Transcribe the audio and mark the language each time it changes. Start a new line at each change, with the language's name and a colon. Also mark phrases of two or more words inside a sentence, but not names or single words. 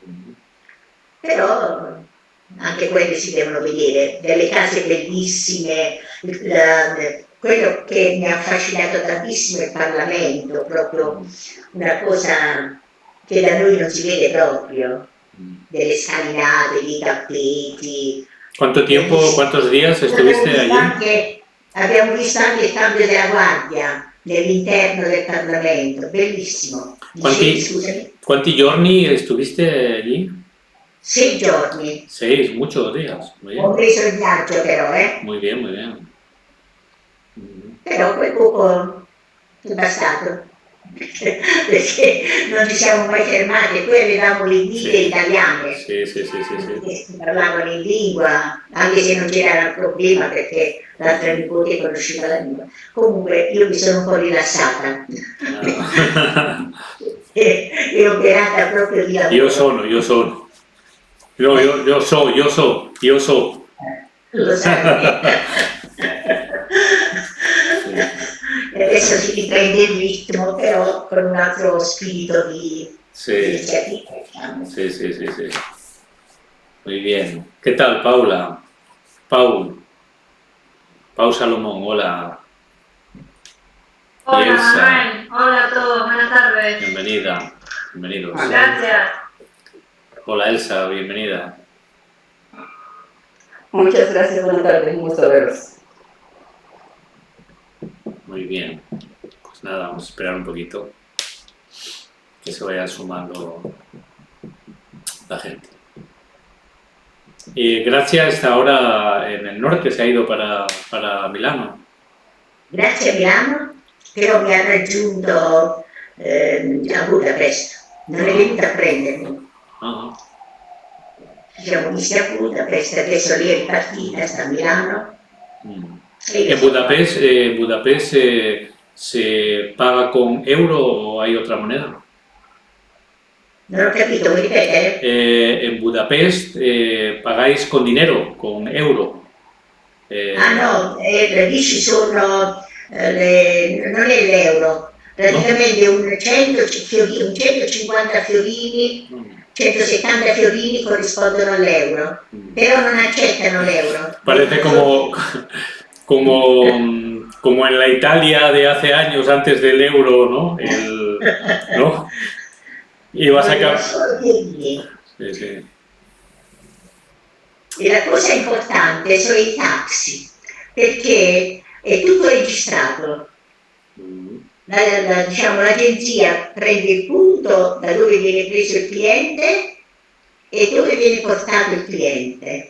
Italian: Però anche quelle si devono vedere, delle case bellissime, quello che mi ha affascinato tantissimo è il Parlamento, proprio una cosa che da noi non si vede proprio, delle scalinate, dei tappeti,
Spanish: ¿Cuánto tiempo,
Italian: bellissimo.
Spanish: cuántos días estuviste allí?
Italian: Abbiamo visto anche il cambio della guardia nell'interno del Parlamento, bellissimo. Dicevi,
Spanish: ¿Cuánti,
Italian: scusami?
Spanish: cuánti giorni estuviste allí?
Italian: 6 giorni.
Spanish: 6, muchos días. Muy bien.
Italian: Compreso il viaggio però,
Spanish: Muy bien, muy bien. Mm.
Italian: però quel poco è bastato, perché non ci siamo mai fermati, poi avevamo le guide
Spanish: Sí,
Italian: italiane,
Spanish: sí, sí, sí, sí,
Italian: quindi
Spanish: sí.
Italian: che si parlavano in lingua, anche se non c'era il problema perché l'altra nipote conosceva la lingua. Comunque io mi sono un po' rilassata Ah. e operata proprio di Io lavoro. sono, io sono. Io so. Lo sai. Sì, E adesso si riprende il ritmo, però con un altro spirito di sì, iniziativa, diciamo.
Spanish: sí, sí, sí, sí. Muy bien. ¿Qué tal, Paula? Pau Salomón, hola. Y Hola Elsa, Manuel, hola a todos, buenas tardes. bienvenida. Bienvenidos. Gracias. Hola, Elsa, bienvenida. Muchas gracias, buenas tardes, un gusto verlos. Muy bien. Pues nada, vamos a esperar un poquito que se vaya sumando la gente. Y Gracia está ahora en el norte, se ha ido para Milano.
Italian: Grazie a Milano, però mi ha raggiunto a Budapest, non è venuta a prendermi. Ah, Ci siamo visti a Budapest, adesso lei è ripartita, sta a Milano. mm. E io
Spanish: ¿En Budapest se paga con euro o hay otra moneda?
Italian: non ho capito, vuoi ripetere?
Spanish: En Budapest pagáis con dinero, con euro.
Italian: Ah no, lì ci sono non è l'euro, praticamente un 150 fiorini, 170 fiorini corrispondono all'euro, però non accettano l'euro.
Spanish: Parece como en la Italia de hace años antes del euro, ¿no? ¿No? Y vas a
Italian: Vogliono solo fiorini.
Spanish: Sí, sí.
Italian: E la cosa importante sono i taxi, perché è tutto registrato. Diciamo, l'agenzia prende il punto da dove viene preso il cliente e dove viene portato il cliente.